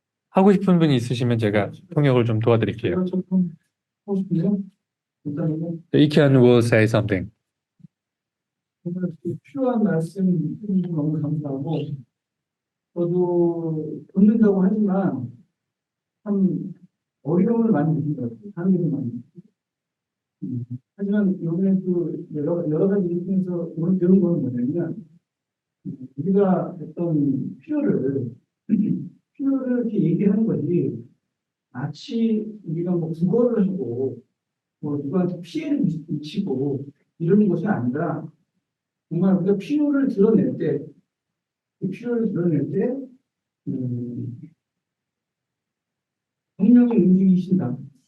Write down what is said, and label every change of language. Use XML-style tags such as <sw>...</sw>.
<ko>하고 싶은 분이 있으시면 제가 통역을 좀 도와드릴게요.</ko> <en>Ikhyun will say something.</en> <ko>필요한 말씀 해주셔서 너무 감사하고 저도 듣는다고 하지만 참 어려움을 많이 느낀 것 같아요. 하는 게 많이. 하지만 이번에도 여러 가지 일에서 오늘 배운 건 뭐냐면 우리가 어떤 필요를 이렇게 얘기하는 거지 마치 우리가 뭐 구걸을 하고 뭐 누구한테 피해를 미치고 이러는 것이 아니라 정말 우리가 필요를 드러낼 때, 그 필요를 드러낼 때, 성령이 움직이신다.</ko>